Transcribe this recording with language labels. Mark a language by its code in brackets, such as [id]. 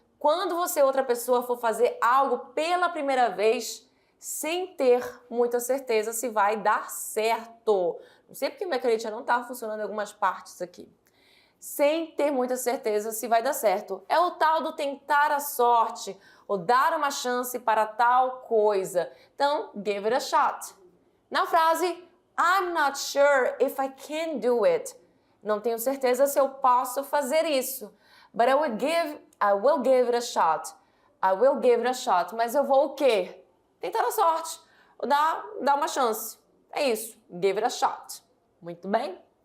[pt] Quando você ou outra pessoa for fazer algo pela primeira vez, sem ter muita certeza se vai dar certo. Não sei porque minha canetinha não está funcionando em algumas partes aqui. Sem ter muita certeza se vai dar certo. É o tal do tentar a sorte, ou dar uma chance para tal coisa. [en] Então, give it a shot. [pt] Na frase, [en] I'm not sure if I can do it. [pt] Não tenho certeza se eu posso fazer isso. [en] But I will give it a shot. I will give it a shot. [pt] Mas eu vou o quê? Tentar a sorte. Ou dar uma chance. É isso. [en] Give it a shot. [pt] Muito bem?